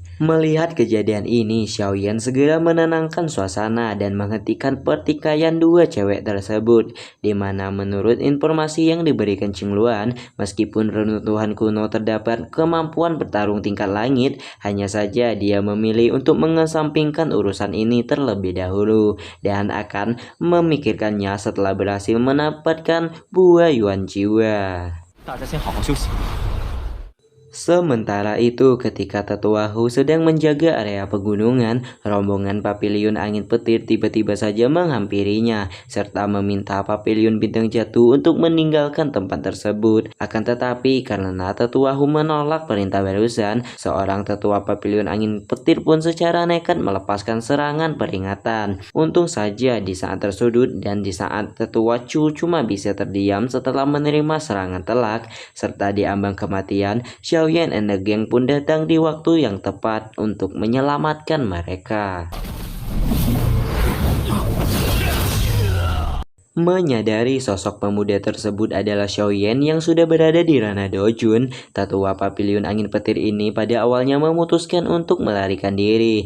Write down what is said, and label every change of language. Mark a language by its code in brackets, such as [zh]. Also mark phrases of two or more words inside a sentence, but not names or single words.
[id] Melihat kejadian ini, Xiaoyan segera menenangkan suasana dan menghentikan pertikaian dua cewek tersebut, di mana menurut informasi yang diberikan Qingluan, meskipun runtuhan kuno terdapat kemampuan bertarung tingkat langit, hanya saja dia memilih untuk mengesampingkan urusan ini terlebih dahulu dan akan memikirkannya setelah berhasil mendapatkan buah Yuan Jiwa. [zh] 大家先好好休息。 [id] Sementara itu, ketika Tetua Hu sedang menjaga area pegunungan, rombongan Papiliun Angin Petir tiba-tiba saja menghampirinya, serta meminta Papiliun Bintang Jatuh untuk meninggalkan tempat tersebut. Akan tetapi, karena Tetua Hu menolak perintah barusan, seorang Tetua Papiliun Angin Petir pun secara nekat melepaskan serangan peringatan. Untung saja di saat tersudut dan di saat Tetua Chu cuma bisa terdiam setelah menerima serangan telak, serta diambang kematian, Xiaoyan [en] and the Gang [id] pun datang di waktu yang tepat untuk menyelamatkan mereka. Menyadari sosok pemuda tersebut adalah Xiaoyan yang sudah berada di ranah Dojun, Tetua Papiliun Angin Petir ini pada awalnya memutuskan untuk melarikan diri.